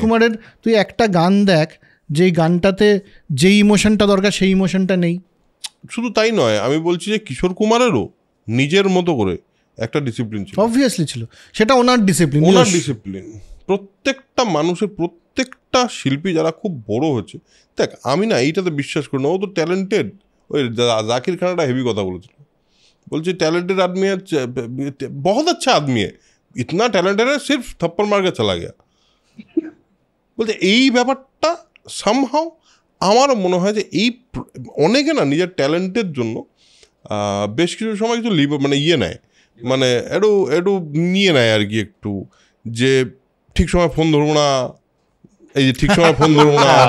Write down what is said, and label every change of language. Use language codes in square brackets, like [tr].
[bn] কুমারের তুই একটা গান দেখ, যেই গানটাতে যেই ইমোশনটা দরকার সেই ইমোশনটা নেই। শুধু তাই নয়, আমি বলছি যে কিশোর কুমারেরও নিজের মতো করে একটা ডিসিপ্লিন ছিল, অবভিয়াসলি ছিল, সেটা ওনার ডিসিপ্লিন। প্রত্যেকটা মানুষের, প্রত্যেকটা শিল্পী যারা খুব বড় হচ্ছে, দেখ আমি না এইটাতে বিশ্বাস করি না, ও তো ট্যালেন্টেড। ওই জাকির খান একটা হেভি কথা বলেছিল, বলছে [hi] टैलेंटेड आदमी है, बहुत अच्छा आदमी है, इतना टैलेंटेड है, सिर्फ थप्पड़ मार के चला गया। [bn] বলতে এই ব্যাপারটা সামহাও আমারও মনে হয় যে এই অনেকে না নিজের ট্যালেন্টের জন্য বেশ কিছু সময় কিছু মানে নেয়, মানে একটু নিয়ে নেয় আর কি, একটু যে ঠিক সময় ফোন ধরবো না, এই যে ঠিক সময় ফোন ধরবো না,